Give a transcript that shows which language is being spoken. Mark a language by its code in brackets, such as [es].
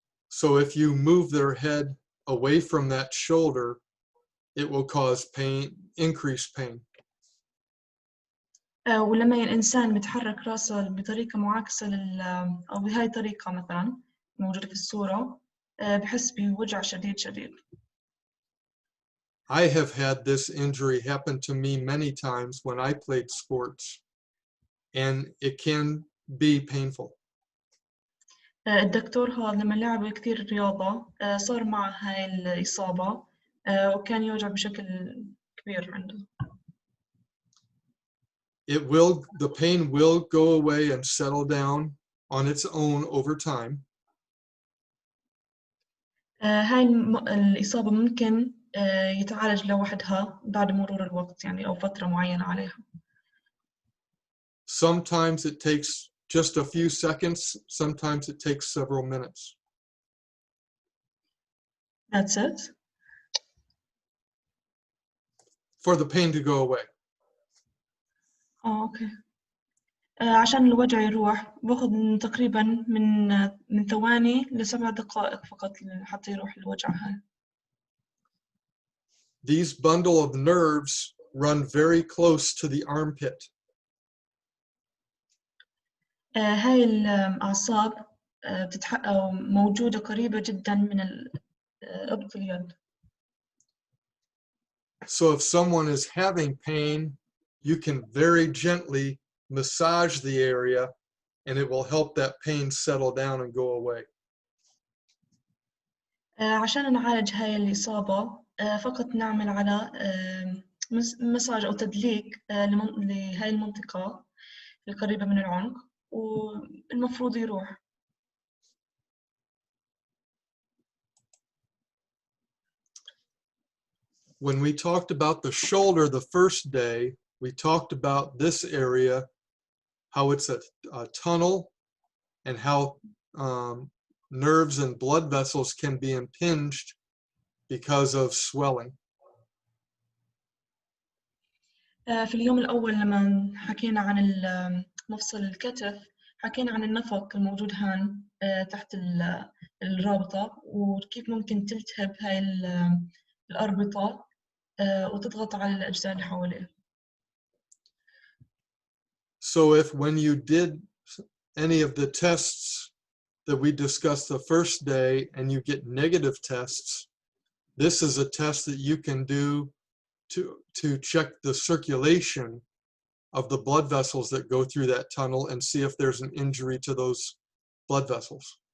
[en] So if you move their head away from that shoulder, it will cause pain, increased pain. [ar] ولما الإنسان بيتحرك رأسه بطريقة معاكسة أو بهاي الطريقة مثلا موجودة في الصورة، بحس بوجع شديد شديد. [en] I have had this injury happen to me many times when I played sports, and it can be painful. [ar] الدكتور هذا لما لعب كثير رياضة صار معه هاي الإصابة، وكان يوجع بشكل كبير عنده. [en] The pain will go away and settle down on its own over time. [ar] هاي الإصابة ممكن يتعالج لوحدها بعد مرور الوقت، يعني أو فترة معينة عليها. [en] Sometimes it takes just a few seconds, sometimes it takes several minutes. That's it? For the pain to go away. Okay. [ar] عشان الوجع يروح باخذ تقريبا من ثواني ل7 دقائق فقط حتى يروح الوجع هاي. [en] These bundle of nerves run very close to the armpit. [ar] هاي الأعصاب موجودة قريبة جدا من إبط اليد. [en] So if someone is having pain, you can very gently massage the area and it will help that pain settle down and go away. [ar] عشان نعالج هاي الإصابة فقط نعمل على مساج أو تدليك لهاي المنطقة القريبة من العنق، والمفروض يروح. [en] When we talked about the shoulder the first day, we talked about this area, how it's a tunnel, and how nerves and blood vessels can be impinged because of swelling. [ar] في اليوم الأول لما حكينا عن مفصل الكتف، حكينا عن النفق الموجود هان تحت الرابطة، وكيف ممكن تلتهب هاي الأربطة وتضغط على الأجزاء اللي حواليه. [en] So if when you did any of the tests that we discussed the first day and you get negative tests, this is a test that you can do to check the circulation of the blood vessels that go through that tunnel and see if there's an injury to those blood vessels.